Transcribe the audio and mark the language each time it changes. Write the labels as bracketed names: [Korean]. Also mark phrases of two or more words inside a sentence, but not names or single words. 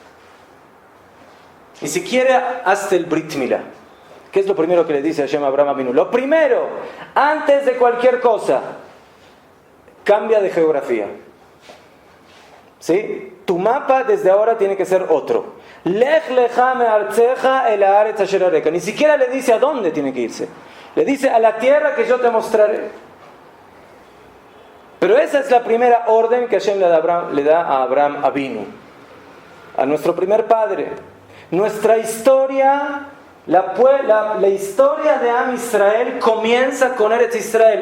[Spanish] Ni siquiera hazte el Brit Milá. ¿Qué es lo primero que le dice Hashem a Abraham Avinu? Lo primero, antes de cualquier cosa, cambia de geografía. ¿Sí? Tu mapa desde ahora tiene que ser otro. [Hebrew] לך לך מארצך אל הארץ אשר אראך. [Spanish] Ni siquiera le dice a dónde tiene que irse. Le dice a la tierra que yo te mostraré. Pero esa es la primera orden que Hashem le da a Abraham Avinu, a nuestro primer padre. Nuestra historia, la historia de Am Israel comienza con Eretz Israel.